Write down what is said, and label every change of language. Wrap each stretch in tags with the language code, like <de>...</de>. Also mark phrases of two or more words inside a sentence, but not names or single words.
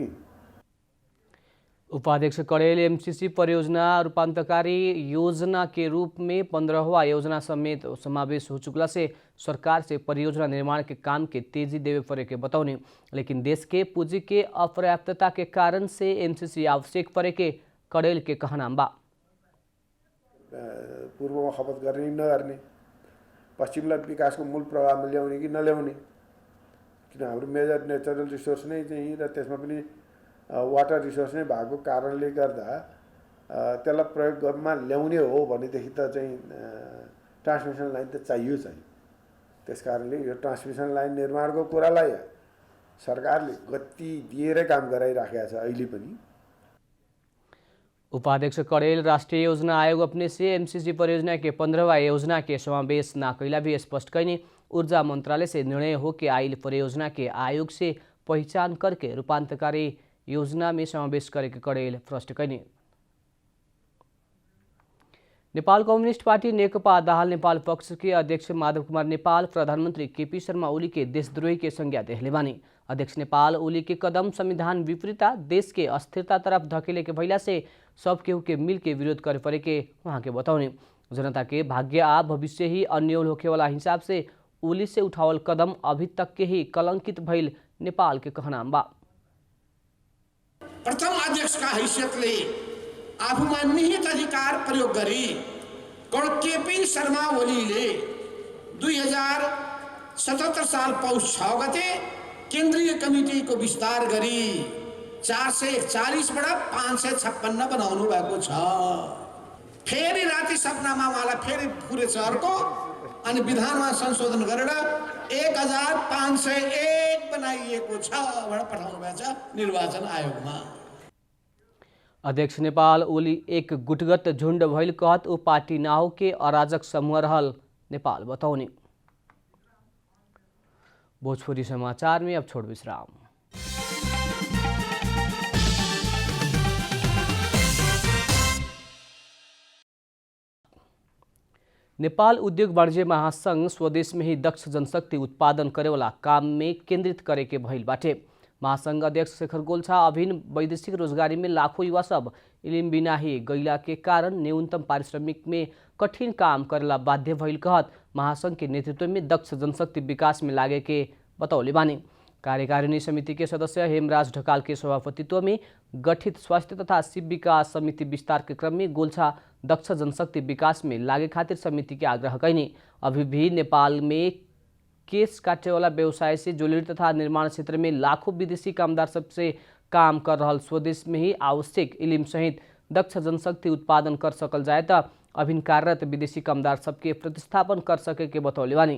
<bho>उपाध्यक्ष कड़ेल एमसीसी परियोजना रूपांतरकारी योजना के रूप में 15वां योजना समेत समावेश हो चुकला से सरकार से परियोजना निर्माण के काम के तेजी देवे परे के बतौने। लेकिन देश के पूंजी के अपर्याप्तता के कारण से एमसीसी आवश्यक परे के कड़ेल के कहना बा।</bho> <ne>पूर्वमा खपत गर्ने नगर्ने, पश्चिमलाई विकासको मूल प्रवाहमा ल्याउने कि नल्याउने, किन हाम्रो</ne> <en>major natural resource</en> <ne>नै चाहिँ र त्यसमा पनि</ne> <en>water resource</en> <ne>नै भएको कारणले गर्दा त्यसलाई प्रयोगमा ल्याउने हो भनेदेखि त चाहिँ</ne> <en>transmission line</en> <ne>त चाहियो चाहिँ। त्यसकारणले यो</ne> <en>transmission line</en> <ne>निर्माणको कुरालाई सरकारले गति दिएरै काम गराइराखेको छ अहिले पनि।</ne> <bho>उपाध्यक्ष कड़ेल राष्ट्रीय योजना आयोग अपने से एमसीसी परियोजना के 15वां योजना के समावेश ना कैला भी स्पष्ट कैनी। ऊर्जा मंत्रालय से निर्णय हो कि आइल परियोजना के आयोग से पहचान करके रूपांतरकारी योजना में समावेश करे के कड़ेल प्रश्न कैनी। नेपाल कम्युनिस्ट पार्टी नेकपा दाहाल नेपाल पक्ष के अध्यक्ष माधव कुमार नेपाल प्रधानमंत्री केपी शर्मा ओली के देशद्रोही के संज्ञा देहले बानी। अध्यक्ष नेपाल ओली के कदम संविधान विपरीता देश के अस्थिरता तरफ धकेले के भइला से सब केहू के मिल के विरोध करे परे के वहाँ के बताउने। जनता के भाग्य आ भविष्य ही अन्योल होखे वाला हिसाब से ओली से उठावल कदम अभी तक के ही कलंकित भइल नेपाल के कहना बा।</bho> <ne>प्रथम अध्यक्षका हैसियतले आफूमा निहित अधिकार प्रयोग गरी केपी शर्मा ओलीले 2077 साल पौष 6 गते केन्द्रीय कमिटीको विस्तार गरी 441बाट 556 बनाउनु भएको छ। फेरि राति सपनामा उहाँलाई फेरि पुरेछ अर्को, अनि विधानमा संशोधन गरेर 1501 बनाइएको छ भनेर पठाउनु भएको छ निर्वाचन आयोगमा।</ne> <bho>अध्यक्ष नेपाल ओली एक गुटगत झुंड भइल कहत ओ पार्टी नाउ के अराजक समूह रहल नेपाल बताउने। भोजपुरी समाचार में अब छोड़ विश्राम। नेपाल उद्योग वाणिज्य महासंघ स्वदेश में ही दक्ष जनशक्ति उत्पादन करे वाला काम में केंद्रित करे के भइल बाटे। महासंघ अध्यक्ष शेखर गोल्छा अभिन्न वैदेशिक रोजगारी में लाखों युवा सब इलिम बिना ही गैला के कारण न्यूनतम पारिश्रमिक में कठिन काम करेला बाध्य भइल कहत महासंघ के नेतृत्व में दक्ष जनशक्ति विकास में लागे के बतौले बानी। कार्यकारिणी समिति के सदस्य हेमराज ढकाल के सभापतित्व में गठित स्वास्थ्य तथा शिव विकास समिति विस्तार के क्रम में गोल्छा दक्ष जनशक्ति विकास में लागे खातिर समिति के आग्रह कैनी। अभी भी नेपाल में केस काटे वाला व्यवसाय से जुड़ल तथा निर्माण क्षेत्र में लाखों विदेशी कामदार सबसे काम कर रहा स्वदेश में ही आवश्यक इलिम सहित दक्ष जनशक्ति उत्पादन कर सकल जाए तो अभिन्न कार्यरत विदेशी कामदार सबके प्रतिस्थापन कर सके के बतौले बानी।</bho>